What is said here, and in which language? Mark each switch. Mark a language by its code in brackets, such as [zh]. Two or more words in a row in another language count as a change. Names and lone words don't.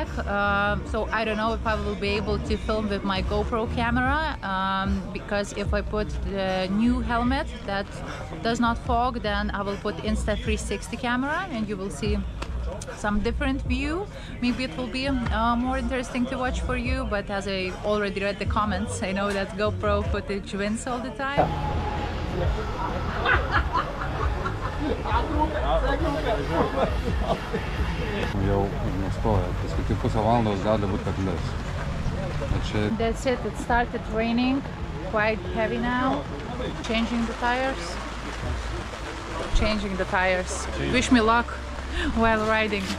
[en] So I don't know if I will be able to film with my GoPro camera, because if I put the new helmet that does not fog, then I will put Insta360 camera and you will see some different view. Maybe it will be more interesting to watch for you, but as I already read the comments, I know that GoPro footage wins all the time. [lt] Jau nustoja, paskui pusę valandos gali būt kad lis. [en] That's it, it started raining, quite heavy now. Changing the tires. Changing the tires. Wish me luck while riding.